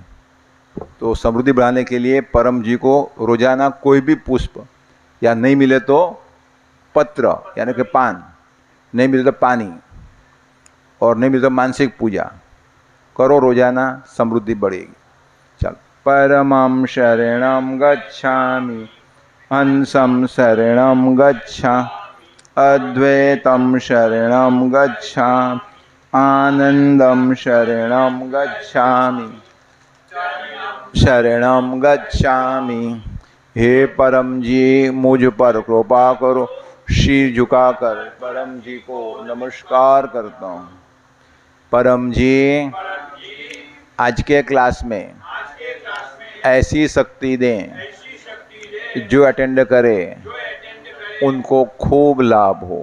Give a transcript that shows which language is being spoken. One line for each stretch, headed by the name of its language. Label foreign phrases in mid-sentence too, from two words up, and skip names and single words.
Hindi: तो समृद्धि बढ़ाने के लिए परम जी को रोजाना कोई भी पुष्प, या नहीं मिले तो पत्र यानी कि पान, नहीं मिले तो पानी, और नहीं मिले तो मानसिक पूजा करो, रोजाना समृद्धि बढ़ेगी। चल,
Sanskrit: परमं शरणं गच्छामि, हंसं शरणं गच्छामि, अद्वैतं शरणं गच्छामि, आनंदं शरणं गच्छामि, शरणं गच्छामि।
Hindi: हे परम जी मुझ पर कृपा करो। सिर झुकाकर परम जी को नमस्कार करता हूँ। परम जी आज के क्लास में ऐसी शक्ति दें जो अटेंड करे उनको खूब लाभ हो।